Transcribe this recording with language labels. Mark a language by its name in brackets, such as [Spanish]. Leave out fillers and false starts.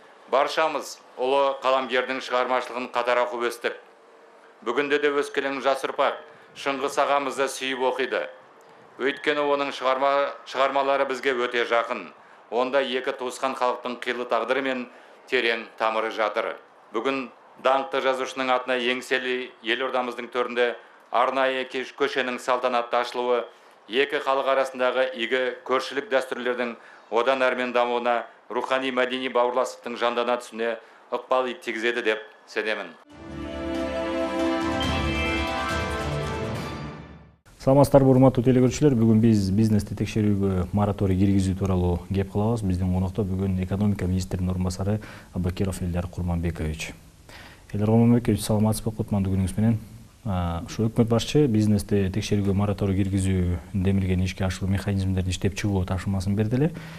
[Kyrgyz] Баршамыз улуу каламгердин чыгармачылыгын катар окуп өстүк. Бүгүндө да өскелең жас урпак Чыңгыз агамызды сүйүп окуйду. Өйткөнү онун чыгармалары бизге өтө жакын. Онда эки туускан калктын кыйлы тагдыры мен терең тамыры жатыр. [Kazakh] Бүгүн даңқты жазушының атына еңселі елордамыздың төрінде арнайы көшенің салтанатты ашылуы екі халық арасындағы игі көршілік дәстүрлердің одан әрмен дамуына, рухани мәдени бауырластықтың жандана түсуіне ықпал тигізеді деп сенемін. [Kyrgyz] Саламатсыздарбы, урматтуу телекөрүүчүлөр, бүгүн биз бизнести текшерүүгө мораторий киргизүү тууралуу кеп кылабыз. Биздин конокто бүгүн экономика министринин орун басары Абакиров Элдар Курманбекович. Элдар Курманбекович, саламатсызбы, кутмандуу күнүңүз менен. Ушу өкмөт башчы бизнести текшерүүгө мораторий киргизүү демилген ишке ашыруу механизмдерин иштеп чыгуу тапшырмасын берди эле.